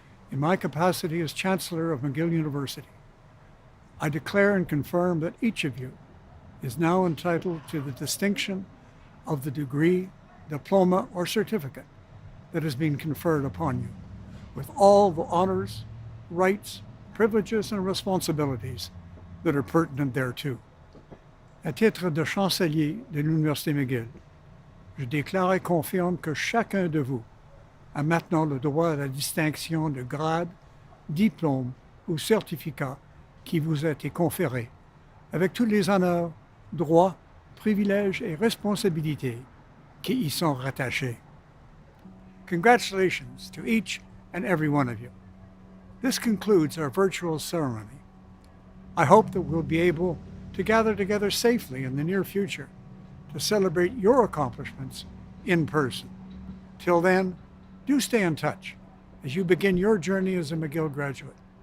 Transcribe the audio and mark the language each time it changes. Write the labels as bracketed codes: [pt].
[en] In my capacity as Chancellor of McGill University, I declare and confirm that each of you is now entitled to the distinction of the degree, diploma, or certificate that has been conferred upon you, with all the honors, rights, privileges, and responsibilities that are pertinent thereto. [fr] À titre de chancelier de l'Université McGill, je déclare et confirme que chacun de vous a maintenant le droit à la distinction de grade, diplôme ou certificat qui vous a été conféré, avec tous les honneurs, droits, privilèges et responsabilités qui y sont rattachés. [en] Congratulations to each and every one of you. This concludes our virtual ceremony. I hope that we'll be able to gather together safely in the near future to celebrate your accomplishments in person. Till then, do stay in touch as you begin your journey as a McGill graduate.